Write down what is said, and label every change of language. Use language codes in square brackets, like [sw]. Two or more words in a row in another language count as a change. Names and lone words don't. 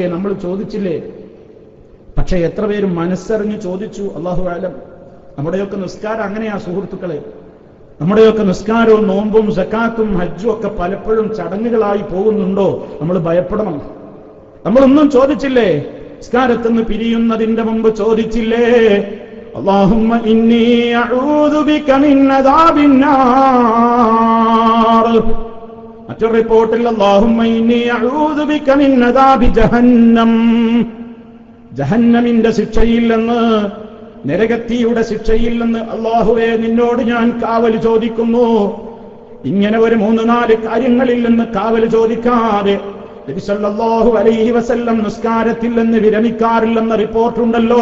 [ml] നമ്മൾ ചോദിച്ചില്ലേ? പക്ഷെ എത്ര പേര് മനസ്സറിഞ്ഞ് ചോദിച്ചു? [ar] الله أعلم. [ml] നമ്മുടെയൊക്കെ നിസ്കാരം അങ്ങനെയാ സുഹൃത്തുക്കളെ. നമ്മുടെയൊക്കെ നിസ്കാരവും നോമ്പും സക്കാത്തും ഹജ്ജും ഒക്കെ പലപ്പോഴും ചടങ്ങുകളായി പോകുന്നുണ്ടോ? നമ്മൾ ഭയപ്പെടണം. നമ്മളൊന്നും ചോദിച്ചില്ലേ? നിസ്കാരത്തിന്ന് പിരിയുന്നതിന്റെ മുമ്പ് ചോദിച്ചില്ലേ, [ar] اللهم إني أعوذ بك من عذاب النار. [ml] മറ്റൊരു റിപ്പോർട്ടിൽ [ar] اللهم إني أعوذ بك من عذاب جهنم, [ml] ജഹന്നമിന്റെ ശിക്ഷയിൽ നിന്ന്, നരകത്തിയുടെ ശിക്ഷയിൽ നിന്ന് അല്ലാഹുവേ നിന്നോട് ഞാൻ കാവൽ ചോദിക്കുന്നു. ഇങ്ങനെ ഒരു 3-4 കാര്യങ്ങളിൽ നിന്ന് കാവൽ ചോദിക്കാതെ നബി [ar] صلى الله عليه وسلم [ml] നിസ്കാരത്തിൽ നിന്ന് വിരമിക്കാറില്ലെന്ന റിപ്പോർട്ടുണ്ടല്ലോ.